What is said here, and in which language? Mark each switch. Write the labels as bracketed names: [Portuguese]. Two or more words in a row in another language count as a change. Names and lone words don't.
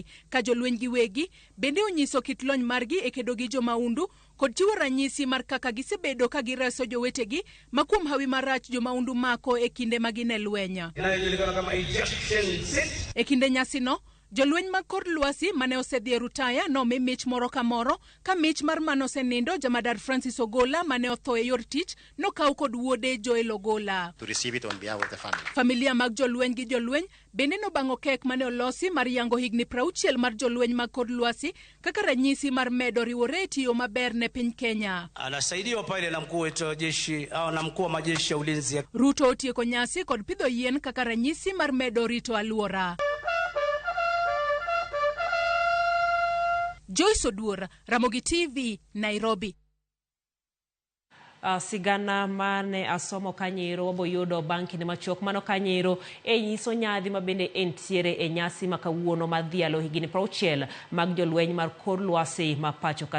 [Luo (Kenya and Tanzania)] Ka jolweny giwegi bende onyiso kit lony margi e kedo gi jomaundu kod chiwo ranyisi mar kaka gisebedo ka gireso jowetegi ma kuom hawi marach jomaundu mako e kinde ma gin e lweny. E kinde nyasino, jolweny mag kor lwasi mane osedhi e rutaya nomi mich moro ka moro, ka mich mar mano osenindo Jamadar Francis Ogola mane otho e yor tich nokaw kod wuode Joel Ogola. [English] To receive it on behalf of the family. [Luo (Kenya and Tanzania)] Familia mag jolweny gi jolweny bende nobango kek mane olosi mar yango higni 60 mar jolweny mag kor lwasi kaka ranyisi mar medo riwore tiyo maber ne piny Kenya. [Swahili] Anasaidiwa pale na mkuu wetu wa jeshi au na mkuu wa majeshi ya ulinzi. [Luo (Kenya and Tanzania)] Ruto otieko nyasi kod pidho yien kaka ranyisi mar medo rito aluora. Joyce Oduor, Ramogi TV, Nairobi. Sigana mane asomo kanyero waboyudo banki ne machok mano kanyero nyiso nyadhi mabende entiere e nyasi makawuono madhialo higini 60 mag jolweny mar kor lwasi ma pacho ka.